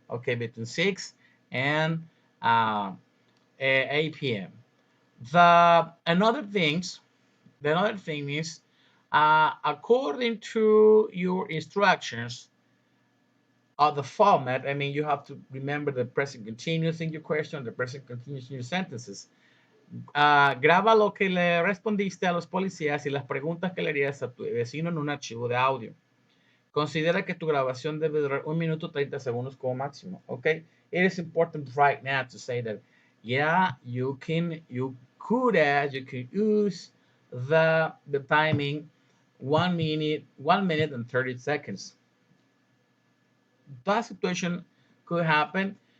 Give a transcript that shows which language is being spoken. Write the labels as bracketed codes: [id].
[en] Okay, between 6 and uh, 8 p.m. The another thing is, according to your instructions of the format. I mean, you have to remember the present continuous in your question, the present continuous in your sentences. [es] Graba lo que le respondiste a los policías y las preguntas que le harías a tu vecino en un archivo de audio. Considera que tu grabación debe durar 1 minuto 30 segundos como máximo. [en] Okay, it is important right now to say that, yeah, you could use the timing, 1 minute and 30 seconds. That situation could happen,